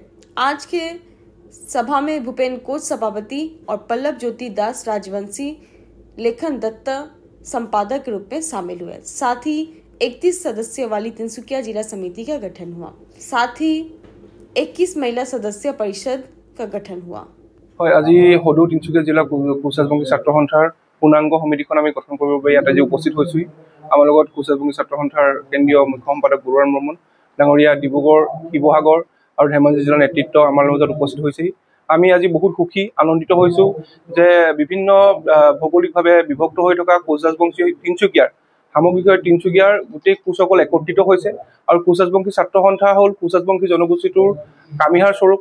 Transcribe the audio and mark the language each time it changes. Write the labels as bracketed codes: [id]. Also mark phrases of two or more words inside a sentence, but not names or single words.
[hi] आज के सभा में भूपेन कोच सभापति और पल्लव ज्योति दास राजवंशी लेखन दत्त संपादक के रूप में शामिल हुए। साथ ही 31 सदस्य वाली तिनसुकिया जिला समिति का गठन हुआ। साथ ही 21 महिला सदस्य परिषद का गठन हुआ। [as] আজি সদৌ তিনচুকীয়া জিলা কোচ-ৰাজবংশী ছাত্ৰ সন্থাৰ পূৰ্ণাংগ সমিতিখন আমি গঠন কৰিবৰ বাবে ইয়াত আজি উপস্থিত হৈছোঁ। আমাৰ লগত কোচ-ৰাজবংশী ছাত্ৰ সন্থাৰ কেন্দ্ৰীয় মুখ্য সম্পাদক বৰুৱান বৰ্মন ডাঙৰীয়া, ডিব্ৰুগড়, শিৱসাগৰ আৰু ধেমাজি জিলাৰ নেতৃত্ব আমাৰ লগত উপস্থিত হৈছে। আমি আজি বহুত সুখী, আনন্দিত হৈছোঁ যে বিভিন্ন ভৌগোলিকভাৱে বিভক্ত হৈ থকা কোচ-ৰাজবংশী তিনচুকীয়াৰ সামগ্ৰিকভাৱে তিনচুকীয়াৰ গোটেই কোচসকল একত্ৰিত হৈছে আৰু কোচ-ৰাজবংশী ছাত্ৰ সন্থা হ'ল কোচ-ৰাজবংশী জনগোষ্ঠীটোৰ কামিহাৰ স্বৰূপ।